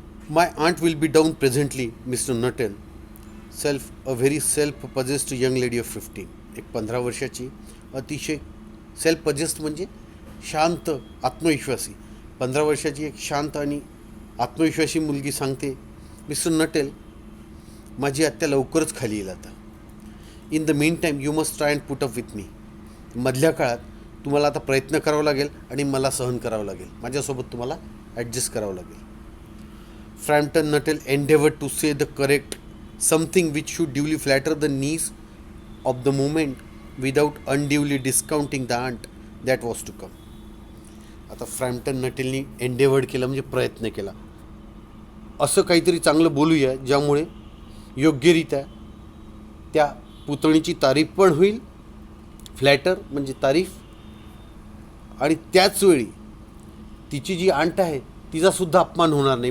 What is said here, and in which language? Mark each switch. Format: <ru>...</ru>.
<en>My aunt will be down presently, Mr. Nuttall. A very self-possessed young lady of 15.</en> <mr>एक 15 वर्षाची अतिशय self-possessed म्हणजे शांत, आत्मविश्वासी 15 वर्षाची एक शांत आणि आत्मविश्वासी मुलगी सांगते, मिस्टर नटेल, माझी आत्या लवकरच खाली येईल आता.</mr> <en>In the meantime you must try and put up with me.</en> <mr>मधल्या काळात तुम्हाला आता प्रयत्न करावा लागेल आणि मला सहन करावं लागेल. माझ्यासोबत तुम्हाला ॲडजस्ट करावं लागेल.</mr> <en>Frampton Nuttall endeavored to say the correct something which should duly flatter the knees of the moment without unduly discounting the aunt that was to come.</en> <mr>आता फ्रॅम्प्टन नटेलनी एन्डेवर्ड केलं म्हणजे प्रयत्न केला. असं काहीतरी चांगलं बोलूया ज्यामुळे योग्यरित्या त्या पुतणीची तारीफ पण होईल, फ्लॅटर म्हणजे तारीफ, आणि त्याचवेळी तिची जी आंट आहे तिचासुद्धा अपमान होणार नाही.</mr>